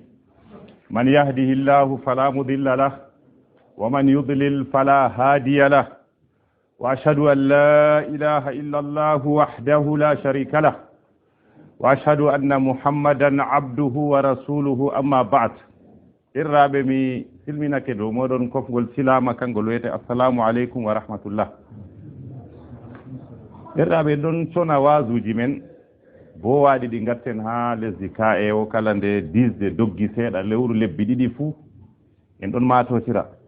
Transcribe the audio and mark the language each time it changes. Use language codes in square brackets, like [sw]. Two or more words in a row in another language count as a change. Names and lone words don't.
[ar] من يهده الله فلا مضل له ومن يضلل فلا هادي له، وأشهد أن لا إله إلا الله وحده لا شريك له، وأشهد أن محمدا عبده ورسوله. أما بعد، [ff] irraɓe mi silminake dow moɗon kofgol silama kangol wiyete [ar] السلام عليكم ورحمة الله. [ff] irraɓe ɗon sona wasuji men bo waɗi ɗi gatten ha lesdi ka e o kala nde disde doggi seeɗa lewru lebbi ɗiɗi fuu en ɗon matotira.